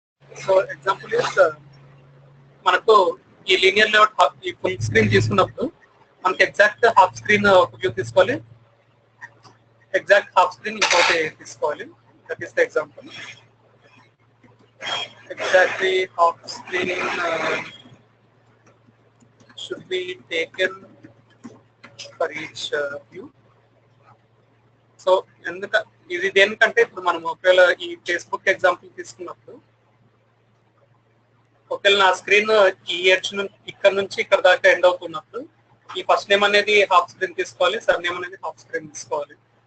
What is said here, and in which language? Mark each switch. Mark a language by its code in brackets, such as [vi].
[te] So example మనకు ఈ linear layout ఈ ఫుల్ స్క్రీన్ తీసుకున్నప్పుడు మనకి ఎగ్జాక్ట్ హాఫ్ స్క్రీన్ ఒక వ్యూ తీసుకోవాలి, ఎగ్జాక్ట్ హాఫ్ స్క్రీన్ ఇంకోటి తీసుకోవాలి. [en] That is the example. Exactly half screen should be taken for each view. [te] So ఇది దేనికంటే ఇప్పుడు మనం ఒకవేళ ఈ ఫేస్బుక్ ఎగ్జాంపుల్ తీసుకున్నప్పుడు ఒకవేళ నా స్క్రీన్ ఈ ఎడ్జ్ ఇక్కడ నుంచి ఇక్కడ దాకా ఎండ్ అవుతున్నప్పుడు ఈ ఫస్ట్ నేమ్ అనేది హాఫ్ స్క్రీన్ తీసుకోవాలి, సర్ నేమ్ అనేది హాఫ్ స్క్రీన్ తీసుకోవాలి.